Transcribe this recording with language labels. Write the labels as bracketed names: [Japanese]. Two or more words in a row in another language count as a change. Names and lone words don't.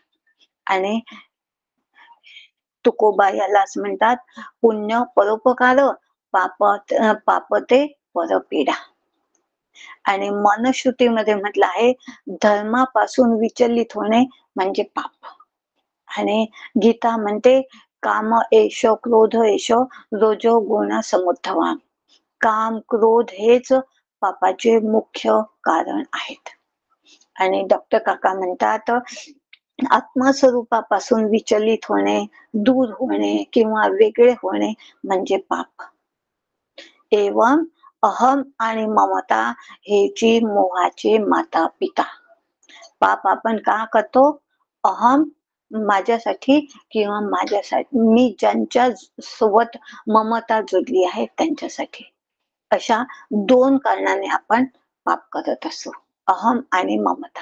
[Marathi] आणि तुकोबा यालाच म्हणतात पुण्य परोपकार, पापते परपीडा। आणि मनुस्मृतीमध्ये म्हटलं आहे धर्मापासून विचलित होणे म्हणजे पाप। आणि गीता म्हणते [Sanskrit] काम एष क्रोध एष रोजो गुण समुद्धवा। [Marathi] काम, क्रोध हेच पापाचे मुख्य कारण आहेत। आणि डॉक्टर काका म्हणतात आत्मस्वरूपापासून विचलित होणे, दूर होणे किंवा वेगळे होणे म्हणजे पाप। एवं अहम आणि ममता हेची मोहाचे माता पिता। पाप आपण का करतो? अहम माझ्यासाठी किंवा माझ्यासाठी, मी ज्यांच्या सोबत ममता जोडली आहे त्यांच्यासाठी, अशा 2 कारणाने आपण पाप करत असतो, अहम आणि ममता।